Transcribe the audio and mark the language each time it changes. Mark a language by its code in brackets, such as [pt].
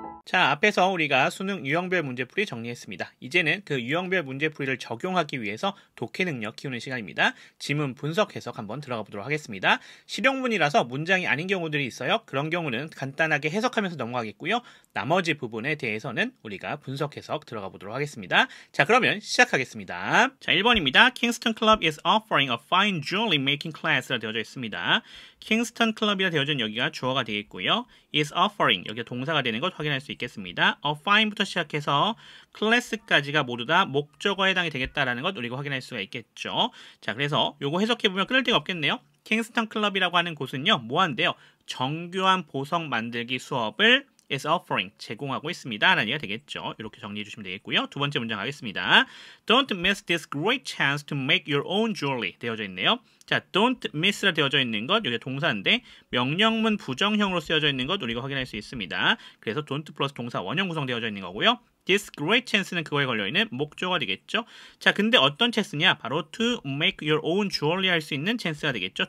[ko] 자, 앞에서 우리가 수능 유형별 문제풀이 정리했습니다. 이제는 그 유형별 문제풀이를 적용하기 위해서 독해 능력 키우는 시간입니다. 지문 분석 해석 한번 들어가 보도록 하겠습니다. 실용문이라서 문장이 아닌 경우들이 있어요. 그런 경우는 간단하게 해석하면서 넘어가겠고요. 나머지 부분에 대해서는 우리가 분석 해석 들어가 보도록 하겠습니다. 자, 그러면 시작하겠습니다. 자, 1번입니다. [en] Kingston Club is offering a fine jewelry making class [ko] 라 되어져 있습니다. 킹스턴 클럽이라 되어져 있는 여기가 주어가 되겠고요. [en] is offering [ko] 여기가 동사가 되는 것 확인할 수 있겠습니다. a fine부터 시작해서 class까지가 모두 다 목적어에 해당이 되겠다라는 것 우리가 확인할 수가 있겠죠. 자, 그래서 요거 해석해보면 끊을 데가 없겠네요. 킹스턴 클럽이라고 하는 곳은요. 뭐 한대요? 정교한 보석 만들기 수업을 [en] is offering [ko] 제공하고 있습니다 라는 얘기가 되겠죠. 이렇게 정리해 주시면 되겠고요. 두 번째 문장 가겠습니다. [en] Don't miss this great chance to make your own jewelry [ko] 되어져 있네요. 자, [en] don't miss [ko] 라 되어져 있는 것 여기 동사인데 명령문 부정형으로 쓰여져 있는 것 우리가 확인할 수 있습니다. 그래서 don't 플러스 동사 원형 구성되어져 있는 거고요. [en] This great chance [ko] 는 그거에 걸려있는 목적어가 되겠죠. 자, 근데 어떤 chance냐? 바로 [en] to make your own jewelry [ko] 할 수 있는 chance가 되겠죠.